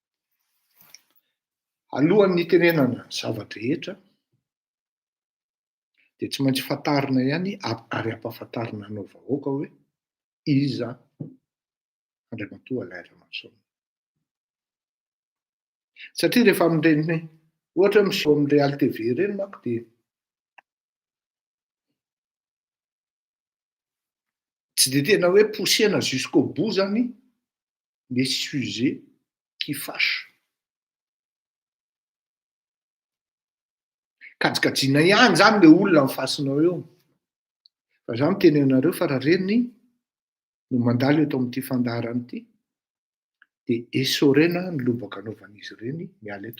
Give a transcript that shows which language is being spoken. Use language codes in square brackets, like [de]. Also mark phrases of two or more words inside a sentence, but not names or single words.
[mg] Alohan'ny tenenana zavatra rehetra dia tsy maintsy fantarina ihany ary ampahafantarina anao vahoaka hoe iza Andramatoa Laira Marson. Satria rehefa amin'ireny ohatra miseho amin'ny Real TV ireny manko dia tsy dia tena hoe posena [fr] jusqu'au bout [mg] zany [fr] les sujets qui fâchent. [mg] Kajikajina ihany zany le olona mifasinao eo. Fa za miteny anareo fa raha reny no mandalo eto amin'ity fandaharana ity dia esorena ny lobaka anaovan'izy ireny miala eto.